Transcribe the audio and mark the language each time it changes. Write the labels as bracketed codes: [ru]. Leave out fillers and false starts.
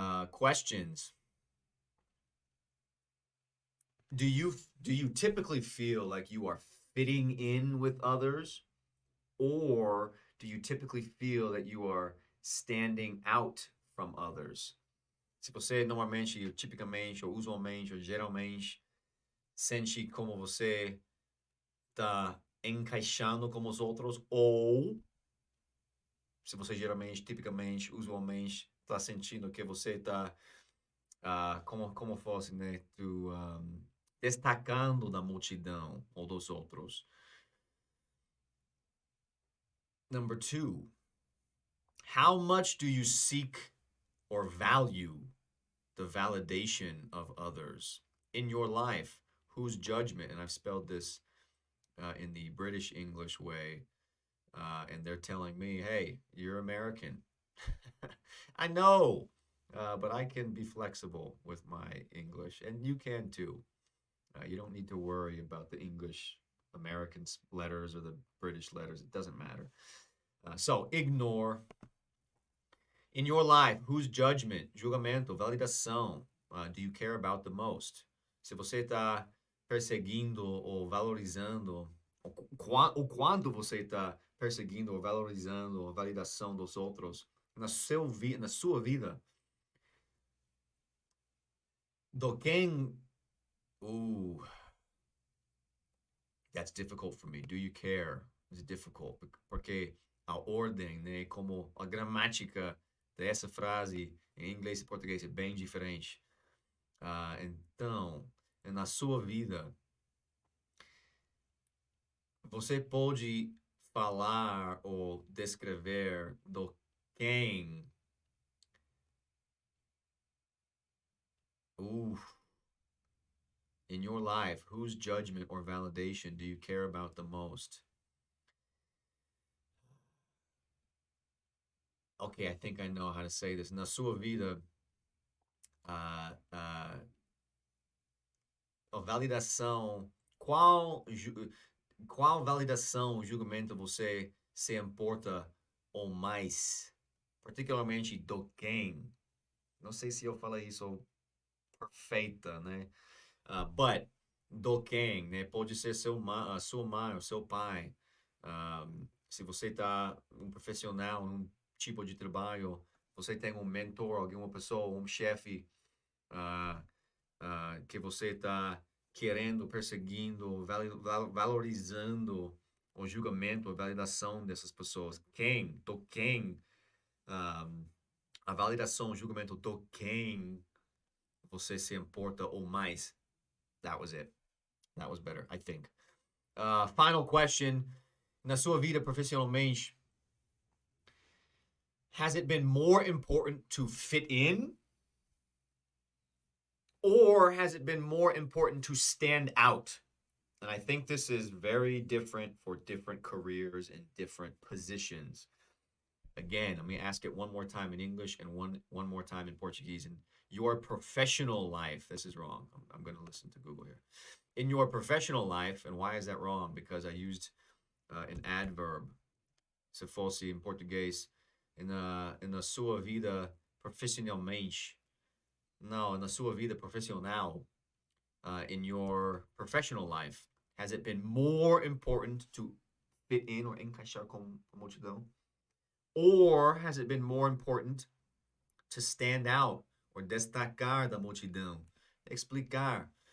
[en] Questions. Do you typically feel like you are fitting in with others, or do you typically feel that you are standing out from others? [pt] Se você normalmente, tipicamente, ou usualmente, ou geralmente, sente como você está encaixando com os outros, ou se você geralmente, tipicamente, usualmente, está sentindo que você está, como fosse, né, destacando da multidão ou dos outros. [en] Number 2, how much do you seek or value the validation of others in your life? Whose judgment, and I've spelled this in the British English way, and they're telling me, hey, you're American. I know, but I can be flexible with my English, and you can too. You don't need to worry about the English American letters or the British letters. It doesn't matter. So ignore. In your life, whose judgment, [pt] julgamento, validação, [en] do you care about the most? [pt] Se você está perseguindo ou valorizando, ou quando você está perseguindo ou valorizando a validação dos outros na sua vida, do quem. [en] Ooh, that's difficult for me. Do you care? It's difficult [pt] porque a ordem, né, como a gramática dessa frase em inglês e português é bem diferente. Então, na sua vida, você pode falar ou descrever do quem. [en] In your life, whose judgment or validation do you care about the most? Okay, I think I know how to say this. [pt] Na sua vida, a validação, qual validação, julgamento você se importa ou mais? Particularmente do quem? Não sei se eu falei isso perfeita, né? But do quem, né? Pode ser sua mãe, ou seu pai. Se você está um profissional, num tipo de trabalho, você tem um mentor, alguma pessoa, um chefe que você está querendo, perseguindo, valorizando o julgamento, a validação dessas pessoas. Do quem, a validação, o julgamento do quem você se importa ou mais. [en] That was it. That was better, I think. Final question. [pt] Na sua vida profissionalmente, [en] has it been more important to fit in, or has it been more important to stand out? And I think this is very different for different careers and different positions. Again, let me ask it one more time in English and one more time in Portuguese. In your professional life, this is wrong. I'm going to listen to Google here. In your professional life, and why is that wrong? Because I used an adverb. [pt] Se fosse em português, na sua vida profissionalmente. No, na sua vida profissional. [en] In your professional life, has it been more important to fit in or [pt] encaixar com a multidão? [en] Or has it been more important to stand out or [pt] destacar da multidão? Explicar.